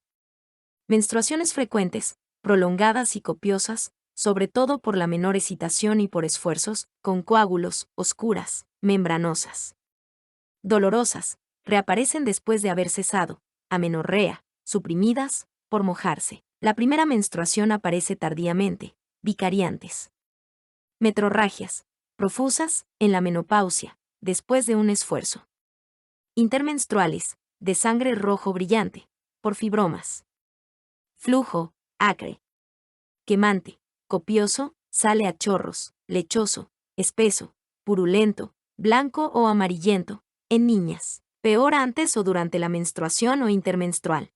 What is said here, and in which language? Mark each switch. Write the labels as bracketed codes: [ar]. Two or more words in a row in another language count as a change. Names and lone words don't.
[es] Menstruaciones frecuentes, prolongadas y copiosas, sobre todo por la menor excitación y por esfuerzos, con coágulos, oscuras, membranosas. Dolorosas, reaparecen después de haber cesado, amenorrea, suprimidas, por mojarse. La primera menstruación aparece tardíamente, vicariantes. Metrorragias, profusas, en la menopausia, después de un esfuerzo. Intermenstruales, de sangre rojo brillante, por fibromas. Flujo, acre. Quemante, copioso, sale a chorros, lechoso, espeso, purulento, blanco o amarillento, en niñas, peor antes o durante la menstruación o intermenstrual.